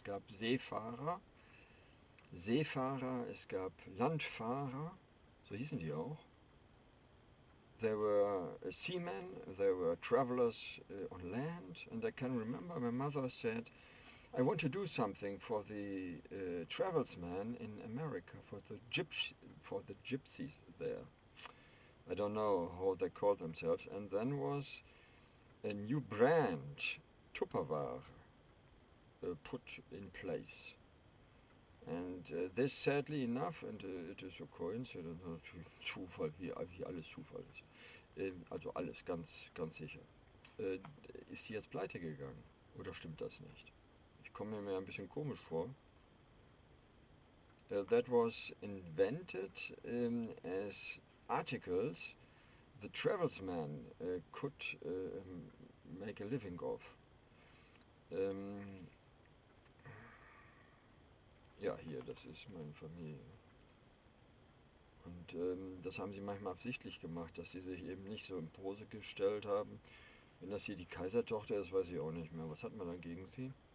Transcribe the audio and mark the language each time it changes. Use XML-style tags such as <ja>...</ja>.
<de>Es gab Seefahrer, es gab Landfahrer, so hießen die auch.</de> <en>There were seamen, there were travelers on land, and I can remember my mother said, I want to do something for the travelsmen in America, for the gypsies there. I don't know how they call themselves. And then was a new brand, Tupperware, put in place. And this, sadly enough, and it is a coincidence,</en> <de>Zufall, wie alles Zufall ist, also alles, ganz, ganz sicher, ist die jetzt pleite gegangen? Oder stimmt das nicht? Ich komme mir ein bisschen komisch vor.</de> <en>That was invented as articles the travelsman could make a living of.</en> <de>Ja, hier, das ist meine Familie. Und das haben sie manchmal absichtlich gemacht, dass sie sich eben nicht so in Pose gestellt haben. Wenn das hier die Kaisertochter ist, weiß ich auch nicht mehr. Was hat man dann gegen sie?</de>